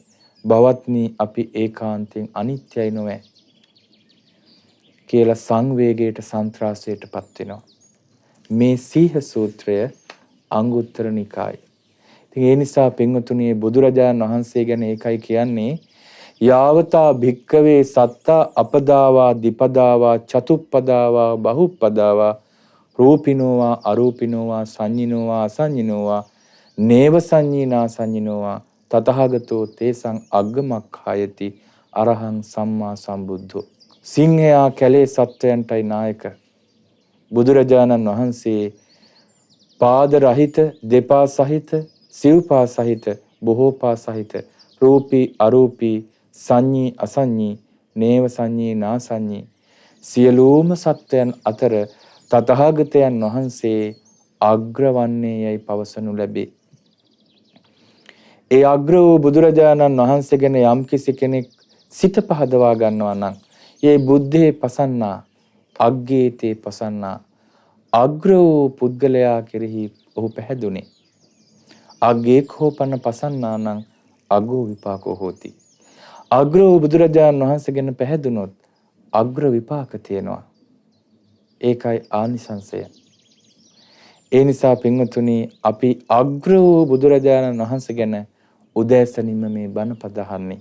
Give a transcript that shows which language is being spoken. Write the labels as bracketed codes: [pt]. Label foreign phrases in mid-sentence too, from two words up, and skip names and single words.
[si] භවත්නි අපි ඒකාන්තයෙන් අනිත්‍යයි නොවේ කියලා සංවේගයට සන්ත්‍රාසයටපත් වෙනවා. මේ සීහ සූත්‍රය අංගුත්තර නිකායේ. ඉතින් ඒ නිසා පින්වතුනි බුදුරජාණන් වහන්සේ ගැන ඒකයි කියන්නේ [pi] යාවතා භික්කවේ සත්තා අපදාවා දිපදාවා චතුප්පදාවා බහුප්පදාවා රූපිනෝවා අරූපිනෝවා සංඤිනෝවා අසංඤිනෝවා නේව සංඤීනා සංඤිනෝවා තතහගතෝ තේසං අග්ගමක්ඛායති අරහං සම්මා සම්බුද්ධෝ. [si] සිංහයා කැලේ සත්වයන්ටයි නායක. බුදුරජාණන් වහන්සේ පාද රහිත, දෙපා සහිත, සිව්පා සහිත, බොහෝපා සහිත, රූපී අරූපී, සංඤී අසංඤී, නේව සංඤී නාසංඤී සියලුම සත්වයන් අතර තථාගතයන් වහන්සේ අග්‍රවන්නේ යයි පවසනු ලැබේ. ඒ අග්‍ර වූ බුදුරජාණන් වහන්සේ ගැන යම් කිසි කෙනෙක් සිත පහදවා ගන්නවා නම් [pi] ඒ බුද්ධේ පසන්නා අග්ගේතේ පසන්නා [si] අග්‍ර වූ පුද්ගලයා කෙරෙහි ඔහු පැහැදුනේ. [pi] අග්ගේකෝ පන පසන්නානං අගෝ විපාකෝ හෝති. [si] අග්‍ර වූ බුදුරජාණන් වහන්සේ ගැන පැහැදුනොත් අග්‍ර විපාක තියෙනවා. ඒකයි ආනිසංසය. ඒ නිසා පින්වතුනි අපි අග්‍ර වූ බුදුරජාණන් වහන්සේ ගැන උදෑසනින්ම මේ බණපද අහන්නේ.